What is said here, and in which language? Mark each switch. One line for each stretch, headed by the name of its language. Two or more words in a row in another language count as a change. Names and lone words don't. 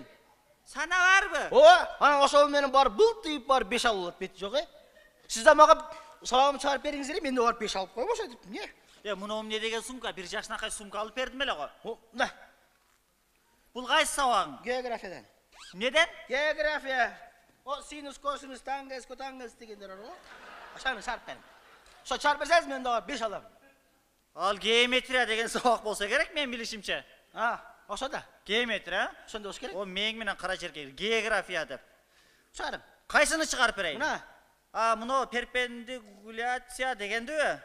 Kyrgyz: Санабарбы? О, ана ошол менен барып былтыйып барып 5 алып алат, бети жок, Сиз да мага сабагымды чыгарып бериңиздер, мен да барып 5 алып коймош деп, эмне? Мына эмне деген сумка? Бир жашынакай сумка алып бердим эле го. Да. Бул кайсы сабагың? Географиядан. Эмнеден? География. О, синус, косинус, тангенс, котангенс дегендер бар го. Ошону чарып берем. Ошо чарып берсеңиз мен да барып 5 алам. Ал геометрия деген сабак болсо керек, мен билишимче. Ошо да. Геометрия? Ошондой болуш керек. О, мең менен кара жерге география деп. Чыгарым. Кайсыны чыгарып берейин? Мына. Мына перпендикуляция дегенди.